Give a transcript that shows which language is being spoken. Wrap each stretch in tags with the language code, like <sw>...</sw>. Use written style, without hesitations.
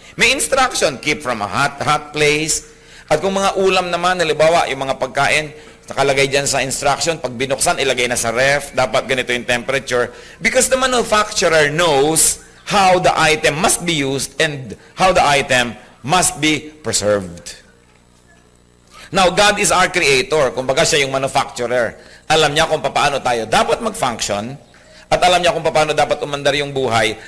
<en>May instruction, keep from a hot place.</en> <tl>At kung mga ulam naman, halimbawa yung mga pagkain, nakalagay dyan sa instruction, pag binuksan, ilagay na sa ref, dapat ganito yung temperature.</tl> <en>Because the manufacturer knows how the item must be used and how the item must be preserved. Now, God is our creator.</en> <tl>Kumbaga siya yung manufacturer. Alam niya kung paano tayo dapat mag-function at alam niya kung paano dapat umandar yung buhay.</tl>